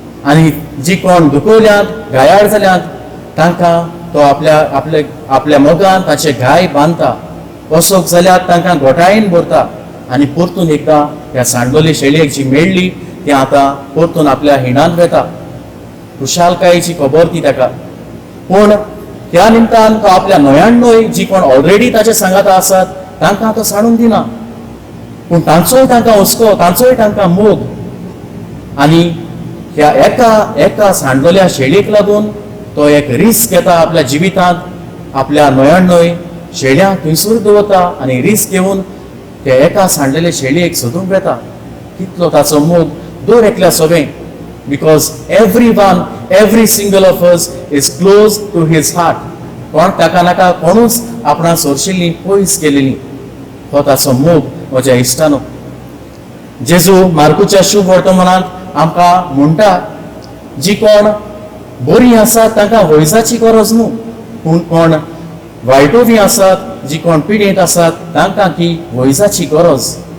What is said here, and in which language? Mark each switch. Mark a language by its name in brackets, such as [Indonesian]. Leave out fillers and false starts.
[Konkani] आनी जी कोण दुखवल्यांत गायाळ जाल्यांत तांकां तो आपल्या मोगान ताचे गाय बांदता. वसोक जाल्यार तांकां घोटायेन भरता आनी परतून एकदां ह्या सांडलोले शेळयेक जी मेळ्ळी ती आतां परतून आपल्या हिणांत वेता. कुशालकायेची खबर ती ताका. पूण त्या निमतान तो आपल्या 99 जी कोण ऑलरेडी ताचे सांगाता आसात तांकां तो सांडून दिना, पूण तांचोय तांकां हुस्को, तांचोय तांकां मोग. आनी ह्या एका सांडलोल्या शेळयेक लागून तो एक रिस्क घेता आपल्या जिवितांत. आपल्या 99 शेळ्यांक थंयसर दवरता आनी रिस्क घेवन त्या एका सांडलेल्या शेळयेक सोदूंक वेता. कितलो ताचो मोग दर एकल्या सोबें. [English] Because every single of us is close to his heart. [Konkani] कोण ताका नाका कोणूच आपणा सोरशिल्ली पयस गेलेली. हो ताचो मोग म्हज्या इश्टानो. जेजू मार्कूच्या शुभ वर्तमानांत आमकां म्हणटा, जी कोण बरी आसात तांकां वयजाची गरज न्हू, पूण कोण वायटोवी आसात, जी कोण पिडेंत आसात तांकां ती वयजाची गरज.